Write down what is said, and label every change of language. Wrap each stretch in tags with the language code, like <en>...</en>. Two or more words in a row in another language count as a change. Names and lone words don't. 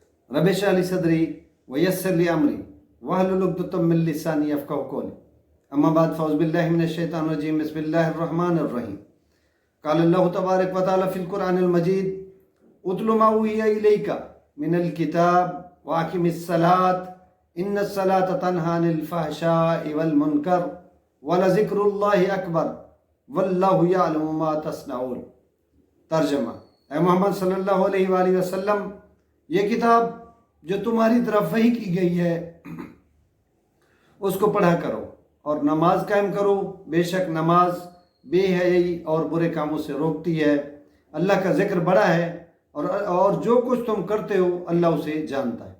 <ar>رب اشرح لي صدري و يسر لي أمري واحلل عقدة من لساني يفقهوا قولي أما بعد فأعوذ بالله من الشيطان الرجيم بسم الله الرحمن الرحيم قال الله تبارك و تعالى في القرآن المجيد اتل ما أوحي إليك من الكتاب و أقم الصلاة إن الصلاة تنهى عن الفحشاء والمنكر و لذكر الله أكبر والله يعلم ما تصنعون.</ar> <hi>तर्जमा: ऐ मोहम्मद</hi> <ar>صلى الله عليه وسلم,</ar> <hi>ये किताब जो तुम्हारी तरफ वही की गई है उसको पढ़ा करो और नमाज कायम करो। बेशक नमाज बेहयाई और बुरे कामों से रोकती है। अल्लाह का जिक्र बड़ा है और जो कुछ तुम करते हो अल्लाह उसे जानता है।</hi>